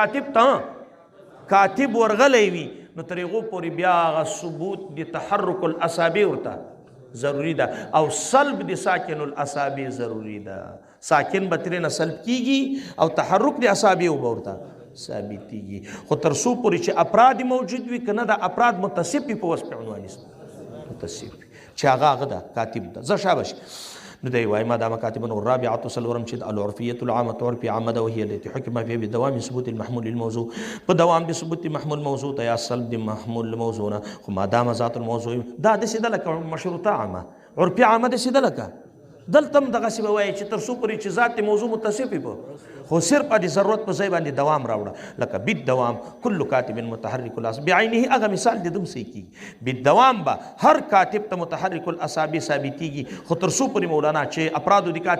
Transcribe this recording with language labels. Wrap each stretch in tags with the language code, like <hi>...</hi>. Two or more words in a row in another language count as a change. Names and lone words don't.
<ps>کاتب ته کاتب ورغلی وي نو تر هغو پورې بیا هغه ثبوت د تحرک الاصابع ورته ضروری ده او سلب د ساکن الاصابع ضروری ده ساکن به ترېنه سلب کیږي او تحرک د اصابع به ورته ثابتېږي خو تر څو پورې چې افراد موجود وي که نه د افراد متصف وي په وصف عنواني متصف وي چې هغه ده کاتب ده زه شابش نو دی وایي</ps> <ar>ما دام کاتبا والرابعة</ar> <ps>څلورم چې</ps> <ar>العرفیة العامة</ar> <ps>عرفي عامه ده</ps> <ar>وهي التي حكم فيها بدوام ثبوت المحمول للموضوع</ar> <ps>په دوام د ثبوت محمول موضوع ته یا سلب د محمول موضوع نه خو</ps> <ar>ما دام ذات الموضوع</ar> <ps>دا داسې ده لکه مشروطه عامه عرفي عامه داسې ده لکه دلته هم دغسې به وایي چې تر څو پورې چې ذات د موضوع متصف وي خو صرف د ضرورت په ځای باندې دوام راوړه لکه</ps> <ar>بالدوام کل کاتب متحرک الاصابع</ar> <ps>بعینه هغه مثال د دم صحیح کیږي بالدوام به هر کاتب ته متحرک الاصابع ثابتېږي خو تر څو پورې مولانا چې افرادو</ps>